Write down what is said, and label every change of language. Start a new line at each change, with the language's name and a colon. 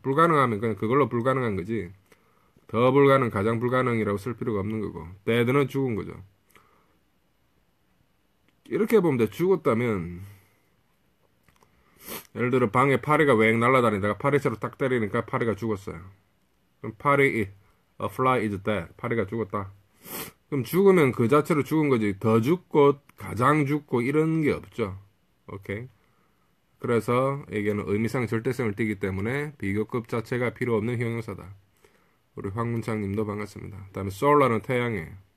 Korean: 불가능하면 그냥 그걸로 불가능한 거지. 더 불가능, 가장 불가능이라고 쓸 필요가 없는 거고. dead는 죽은 거죠. 이렇게 보면 돼. 죽었다면 예를 들어 방에 파리가 웽 날아다니다가 파리채로 딱 때리니까 파리가 죽었어요.
English: 그럼 a fly is dead.
Korean: 파리가 죽었다. 그럼 죽으면 그 자체로 죽은 거지. 더 죽고 가장 죽고 이런 게 없죠. 오케이. 그래서 이게는 의미상 절대성을 띠기 때문에 비교급 자체가 필요 없는 형용사다. 우리 황문창님도 반갑습니다. 다음에 solar는 태양이에요.